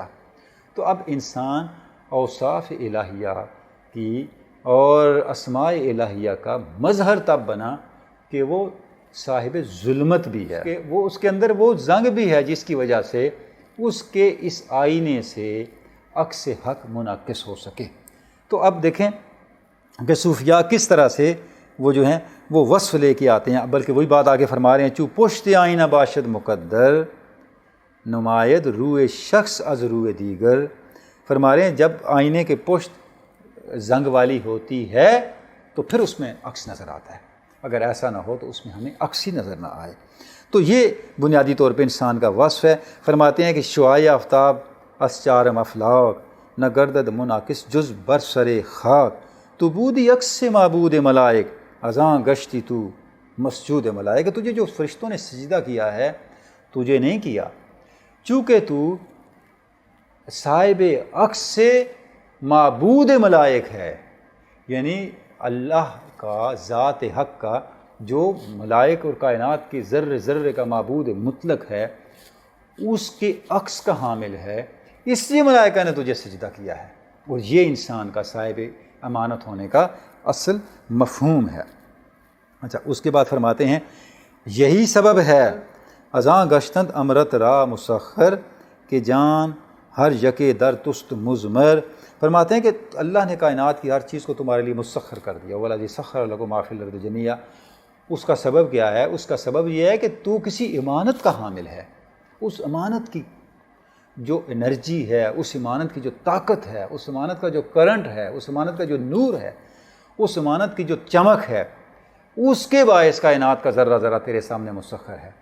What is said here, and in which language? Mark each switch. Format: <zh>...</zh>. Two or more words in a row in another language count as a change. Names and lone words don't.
<ur>تو اب انسان اوصاف الہیہ کی اور اسماء الہیہ کا مظہر تب بنا کہ وہ صاحب ظلمت بھی ہے، کہ وہ اس کے اندر وہ زنگ بھی ہے جس کی وجہ سے اس کے اس آئینے سے عکس حق منعکس ہو سکے۔ تو اب دیکھیں کہ صوفیاء کس طرح سے وہ جو ہیں وہ وصف لے کے آتے ہیں، بلکہ وہی بات آگے فرما رہے ہیں،</ur> <fa>چوں پشت آئینہ باشد مقدر نماید روئے شخص از روئے دیگر۔</fa> <ur>فرما رہے ہیں جب آئینے کے پشت زنگ والی ہوتی ہے تو پھر اس میں عکس نظر آتا ہے، اگر ایسا نہ ہو تو اس میں ہمیں عکس ہی نظر نہ آئے۔ تو یہ بنیادی طور پہ انسان کا وصف ہے۔ فرماتے ہیں کہ</ur> <fa>شعاع آفتاب از چارم افلاق نہ گردد منعکس جز بر سر خاک تو بودی عکس معبود ملائک ازاں گشتی تو مسجود ملائک۔</fa> <ur>تجھے جو فرشتوں نے سجدہ کیا ہے تجھے نہیں کیا، چونکہ تو صاحب عکس سے معبود ملائک ہے، یعنی اللہ کا ذات حق کا جو ملائک اور کائنات کے ذرے ذرے کا معبود مطلق ہے، اس کے عکس کا حامل ہے، اس لیے ملائکہ نے تجھے سجدہ کیا ہے۔ اور یہ انسان کا صاحب امانت ہونے کا اصل مفہوم ہے۔ اچھا، اس کے بعد فرماتے ہیں یہی سبب ہے</ur> <fa>ازاں گشتند امرت را مسخر کہ جان ہر یکے در تست مزمر۔</fa> <ur>فرماتے ہیں کہ اللہ نے کائنات کی ہر چیز کو تمہارے لیے مسخر کر دیا،</ur> <ar>وَالَذِي سَخَّرَ لَكُم مَا فِي الْأَرْضِ جَمِيعًا۔</ar> <ur>اس کا سبب کیا ہے؟ اس کا سبب یہ ہے کہ تو کسی امانت کا حامل ہے۔ اس امانت کی جو انرجی ہے، اس امانت کی جو طاقت ہے، اس امانت کا جو کرنٹ ہے، اس امانت کا جو نور ہے، اس امانت کی جو چمک ہے، اس کے باعث کائنات کا ذرہ ذرہ تیرے سامنے مسخر ہے۔</ur>